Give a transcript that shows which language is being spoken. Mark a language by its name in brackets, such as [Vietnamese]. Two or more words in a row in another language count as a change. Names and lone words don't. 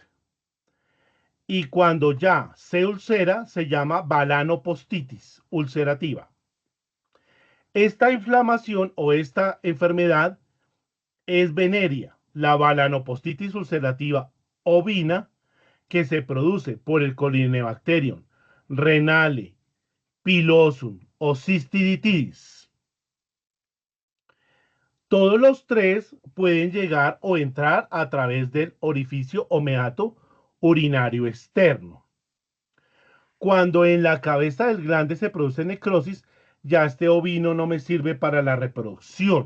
[Spanish] Y cuando ya se ulcera, se llama balanopostitis ulcerativa. Esta inflamación o esta enfermedad es venérea, la balanopostitis ulcerativa ovina, que se produce por el Corynebacterium renale, pilosum o cystiditis. Todos los tres pueden llegar o entrar a través del orificio o meato urinario externo. Cuando en la cabeza del glande se produce necrosis, ya este ovino no me sirve para la reproducción.